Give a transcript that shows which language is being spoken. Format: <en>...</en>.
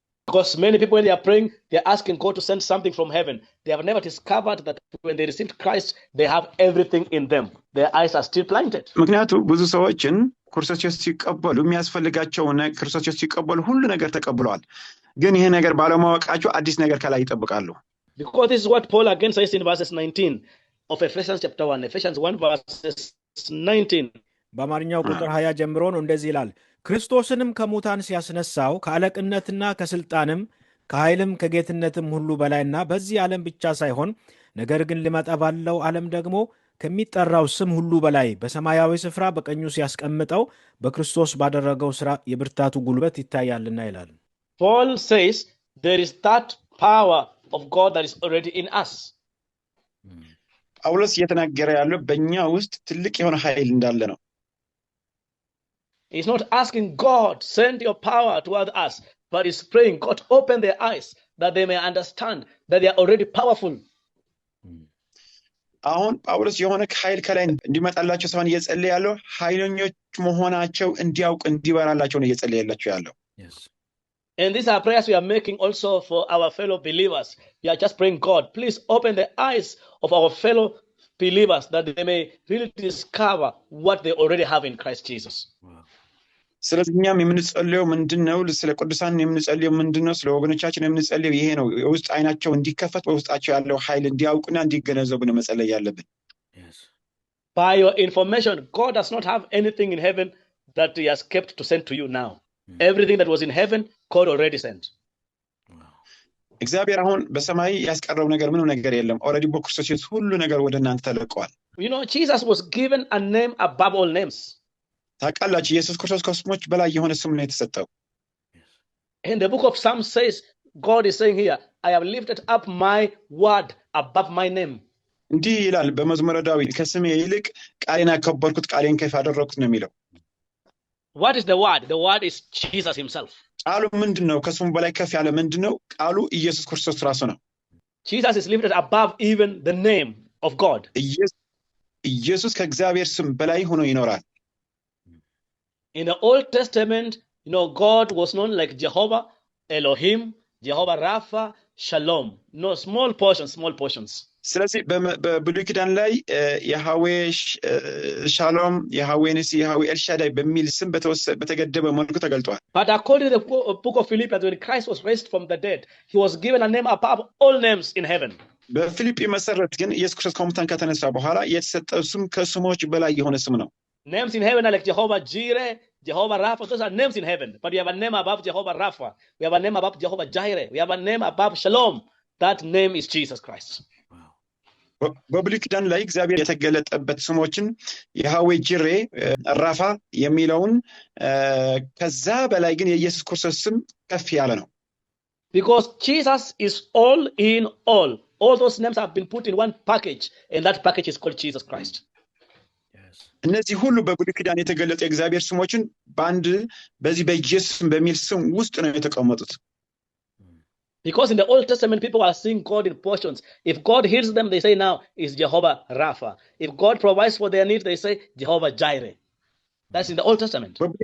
<en>Because many people, when they are praying, they are asking God to send something from heaven. They have never discovered that when they received Christ, they have everything in them. Their eyes are still blinded.</en> <am>ምክንያቱም ብዙ ሰዎችን ክርስቶስ ኢየሱስ ሲቀበሉ የሚያስፈልጋቸው ክርስቶስ ኢየሱስ ሲቀበሉ ሁሉ ነገር ተቀብለዋል ግን ይሄ ነገር ባለማወቃቸው አዲስ ነገር ከላይ ይጠብቃሉ</am> <en>Because this is what Paul again says in verses 19 of Ephesians chapter 1. Ephesians 1 verses 19.</en> <am>በአማርኛው ቁጥር 20 ጀምሮ ነው እንደዚህ ይላል ክርስቶስንም ከሙታን ሲያስነሳው ከአለቅነትና ከስልጣንም ከኃይልም ከጌትነትም ሁሉ በላይና በዚህ ዓለም ብቻ ሳይሆን ነገር ግን ሊመጣ ባለው ዓለም ደግሞ ከሚጠራው ስም ሁሉ በላይ በሰማያዊ ስፍራ በቀኙ ሲያስቀምጠው በክርስቶስ ባደረገው ሥራ የብርታቱ ጉልበት ይታያልና ይላል</am> <en>Paul says there is that power of God that is already in us.</en> <am>ጳውሎስ እየተናገረ ያለው በእኛ ውስጥ ትልቅ የሆነ ኃይል እንዳለ ነው</am> <en>He's not asking God, send your power toward us, but he's praying, God, open their eyes that they may understand that they are already powerful.</en> <am>አሁን ጳውሎስ የሆነ ኃይል ከላይ እንዲመጣላቸው ሳይሆን እየጸለየ ያለው ኃይለኞች መሆናቸው እንዲያውቁ እንዲበራላቸው ነው እየጸለየላቸው ያለው</am> <en>And these are prayers we are making also for our fellow believers. We are just praying, God, please open the eyes of our fellow believers that they may really discover what they already have in Christ Jesus.</en> <am>ስለዚህ እኛም የምንጸልየው ምንድነው? ስለ ቅዱሳን የምንጸልየው ምንድነው? ስለ ወገኖቻችን የምንጸልየው ይሄ ነው። የውስጥ አይናቸው እንዲከፈት በውስጣቸው ያለው ኃይል እንዲያውቁና እንዲገነዘቡ ነው መጸለይ ያለብን።</am> <en>By your information, God does not have anything in heaven that he has kept to send to you now. Everything that was in heaven, God already sent.</en> <am>እግዚአብሔር አሁን በሰማይ ያስቀረው ነገር ምንም ነገር የለም። ኦሬዲ በክርስቶስ ኢየሱስ ሁሉ ነገር ወደ እናንተ ተለቀዋል።</am> <en>You know, Jesus was given a name above all names.</en> <am>ታውቃላችሁ ኢየሱስ ክርስቶስ ከስሞች በላይ የሆነ ስም ነው የተሰጠው።</am> <en>In the book of Psalms says, God is saying here, I have lifted up my word above my name.</en> <am>እንዲህ ይላል በመዝሙረ ዳዊት ከስሜ ይልቅ ቃሌን አከበርኩት ቃሌን ከፍ አደረኩት ነው የሚለው።</am> <en>What is the word? The word is Jesus himself.</en> <am>ቃሉ ምንድነው? ከስሙ በላይ ከፍ ያለ ምንድነው? ቃሉ ኢየሱስ ክርስቶስ ራሱ ነው።</am> <en>Jesus is lifted above even the name of God.</en> <am>ኢየሱስ ከእግዚአብሔር ስም በላይ ሆኖ ይኖራል።</am> <en>In the Old Testament, you know, God was known like Jehovah, Elohim, Jehovah Rapha, Shalom. No, small portions.</en> <am>ስለዚህ በብሉይ ኪዳን ላይ ያህዌ ሻሎም፣ ያህዌ ንሲ፣ ያህዌ ኤልሻዳይ በሚል ስም በተገደበ መልኩ ተገልጧል።</am> <en>But according to the book of Philippians, when Christ was raised from the dead, he was given a name above all names in heaven.</en> <am>በፊልጵ መሰረት ግን ኢየሱስ ክርስቶስ ከሙታን ከተነሳ በኋላ የተሰጠው ስም ከስሞች በላይ የሆነ ስም ነው።</am> <en>Names in heaven are like Jehovah Jireh, Jehovah Rapha. Those are names in heaven. But we have a name above Jehovah Rapha. We have a name above Jehovah Jireh. We have a name above Shalom. That name is Jesus Christ.</en> <am>በብሉይ ኪዳን ላይ እግዚአብሔር የተገለጠበት ስሞችን ያህዌ ጂሬ፣ ራፋ የሚለውን ከዛ በላይ ግን የኢየሱስ ክርስቶስ ስም ከፍ ያለ ነው።</am> <en>Because Jesus is all in all. All those names have been put in one package, and that package is called Jesus Christ.</en> <am>እነዚህ ሁሉ በብሉይ ኪዳን የተገለጡ የእግዚአብሔር ስሞችን በአንድ በዚህ በኢየሱስ በሚል ስም ውስጥ ነው የተቀመጡት።</am> <en>Because in the Old Testament, people are seeing God in portions. If God heals them, they say now is Jehovah Rapha. If God provides for their needs, they say Jehovah Jireh. That's in the Old Testament.</en>